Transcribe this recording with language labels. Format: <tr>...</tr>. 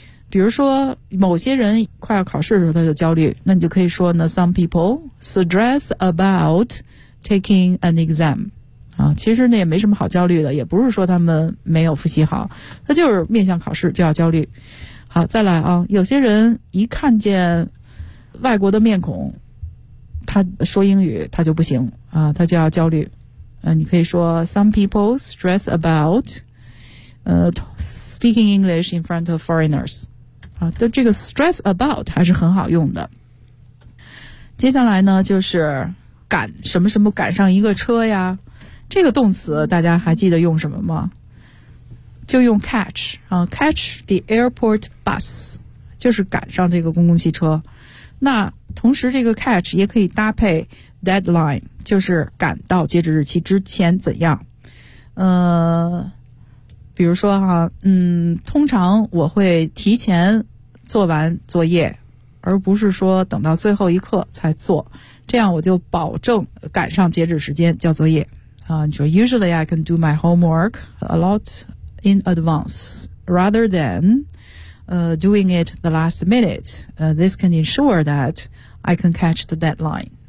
<zh>比如说某些人快要考试的时候他就焦虑，那你就可以说呢</zh> <en>some people stress about taking an exam。</en> <zh>其实呢也没什么好焦虑的，也不是说他们没有复习好，他就是面向考试就要焦虑。好，再来啊，有些人一看见外国的面孔他说英语他就不行啊，他就要焦虑。你可以说</zh> <en>some people stress about speaking English in front of foreigners。</en> <zh>就这个</zh> <en>stress about</en> <zh>还是很好用的。接下来呢就是赶什么什么赶上一个车呀。这个动词大家还记得用什么吗？就用 catch 啊 ，</zh> <en>catch the airport bus，</en> <zh>就是赶上这个公共汽车。那同时，这个 catch 也可以搭配 deadline， 就是赶到截止日期之前怎样？比如说哈，通常我会提前做完作业，而不是说等到最后一刻才做，这样我就保证赶上截止时间交作业。你说</zh> <en>usually I can do my homework a lot in advance rather than doing it the last minute. This can ensure that I can catch the deadline.</en>